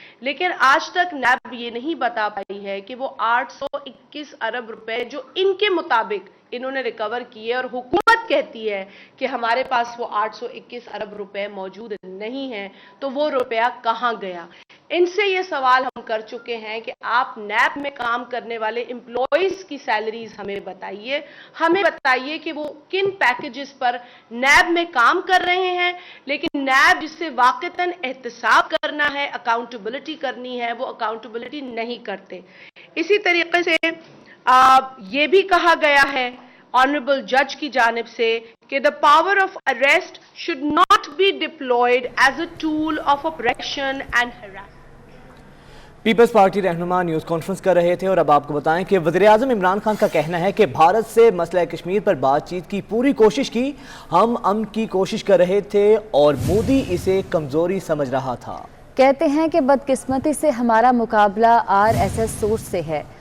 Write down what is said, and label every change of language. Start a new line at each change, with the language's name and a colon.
Urdu: لیکن آج تک نیب یہ نہیں بتا پائی ہے کہ وہ 821 ارب روپے جو ان کے مطابق انہوں نے ریکور کیے، اور حکومت کہتی ہے کہ ہمارے پاس وہ 821 ارب روپے موجود نہیں ہیں، تو وہ روپیہ کہاں گیا؟ ان سے یہ سوال ہم کر چکے ہیں کہ آپ نیب میں کام کرنے والے امپلائیز کی سیلریز ہمیں بتائیے کہ وہ کن پیکیجز پر نیب میں کام کر رہے ہیں. لیکن نیب جس سے واقعتاً احتساب کرنا ہے، اکاؤنٹیبلٹی کرنی ہے، وہ اکاؤنٹیبلٹی نہیں کرتے. اسی طریقے سے یہ بھی کہا گیا ہے آنریبل جج کی جانب سے کہ
English: the power of arrest should not be deployed as a tool of oppression and harassment.
Urdu: Peoples party رہنما نیوز کانفرنس کر رہے تھے. اور اب آپ کو بتائیں کہ وزیراعظم عمران خان کا کہنا ہے کہ بھارت سے مسئلہ کشمیر پر بات چیت کی پوری کوشش کی، ہم امن کی کوشش کر رہے تھے اور مودی اسے کمزوری سمجھ رہا تھا. کہتے ہیں کہ بدقسمتی سے ہمارا مقابلہ RSS سوچ سے ہے.